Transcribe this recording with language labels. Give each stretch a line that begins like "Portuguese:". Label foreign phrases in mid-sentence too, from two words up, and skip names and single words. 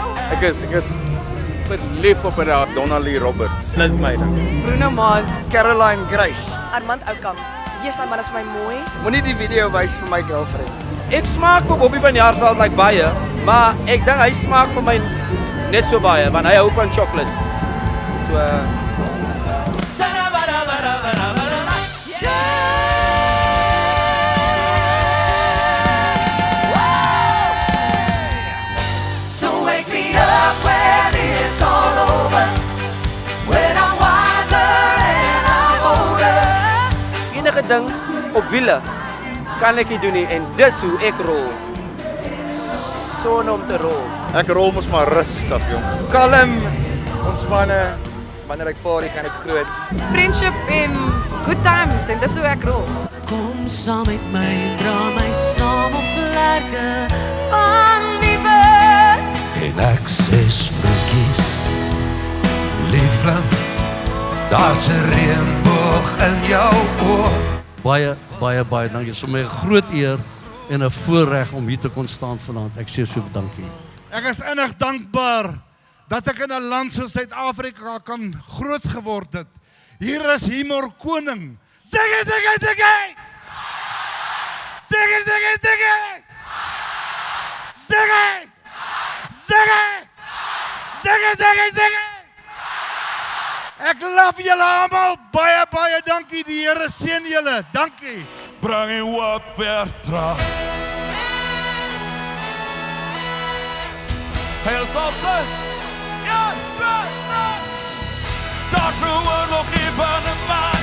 Afrikaans: Ek is verlief op haar. Donnelly Roberts. Dis my ding. Bruno Mars. Caroline Grace. Armand Oukamp. Jesus, man, is my mooi. Moenie die video wys vir my girlfriend. Ek smaak vir Bobby van Jaarsveld like baie, maar ek dink hy smaak vir my net so baie want hy hou van chocolate. So
English: So wake me up when it's all over, when I'm wiser and I'm older.
Afrikaans: enige ding op wiele kan ek nie doen nie en dis hoe ek rol. Son om te rol. Ek rol mos maar rustig, jong. Kalm, ontspanne. Wanneer ek party gaan ek groot. Friendship en
English: good times
Afrikaans: en dis hoe ek rol. Kom saam met my, dra my saam op vlerke van die wet. En ek sê sprokies, liefling, daar's 'n reënboog in jou oog. Baie dankie. Dit is vir my 'n groot eer en 'n voorreg om hier te kon staan vanaand. Ek sê so dankie. Ek is innig dankbaar dat ek in 'n land soos Suid-Afrika kan groot geword het. Hier is humor koning.
English: Sing it! Sing it! Sing it! Sing it! Sing it! Sing it! Sing it! Sing it! Sing it! Sing it! Sing it!
Afrikaans: Ek love julle almal. Baie dankie. Die Here seën julle. Dankie. Bring jy op weer terug. Heel salse. Ja, Daar's 'n oorlog hier binne my.